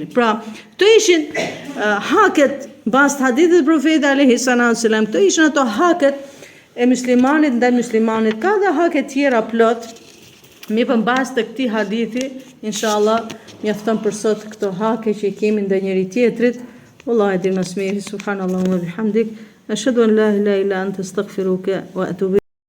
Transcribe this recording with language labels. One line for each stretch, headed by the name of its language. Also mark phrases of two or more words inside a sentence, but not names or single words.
Albanian: Pra, këto ishin haket bazë hadithit profetit
Arabic: عليه الصلاة والسلام,
Albanian: këto ishin ato haket e muslimanit ndaj muslimanit. Ka dhe haket tjera plot. Mi për bazë të këtij hadithi, inshallah, mjafton për sot këto hake që i kemi ndaj njëri tjetrit. Wallahu e di më së miri.
Arabic: سبحان الله وبحمدك. أشهد أن لا إله إلا أنت أستغفرك وأتوب